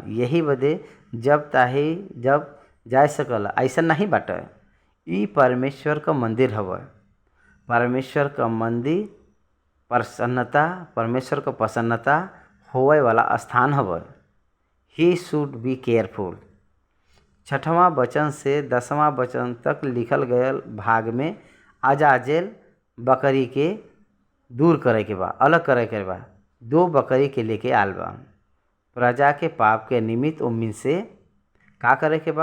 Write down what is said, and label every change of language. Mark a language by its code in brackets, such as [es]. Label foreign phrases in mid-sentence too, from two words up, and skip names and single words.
[bho] यही बदे जब ताही जब जा सकल ऐसा नहीं बाटे। ई परमेश्वर का मंदिर हवे। परमेश्वर का मंदिर प्रसन्नता, परमेश्वर का प्रसन्नता होवे वाला स्थान हवे। [en] he should be careful. [bho] 6वां वचन से 10वां वचन तक लिखल गयल भाग में अजाजेल बकरी के दूर करे के बा, अलग करे के बा। 2 बकरी के लेके आल बा। प्रजा के पाप के निमित्त उम्मीन से का करे के बा?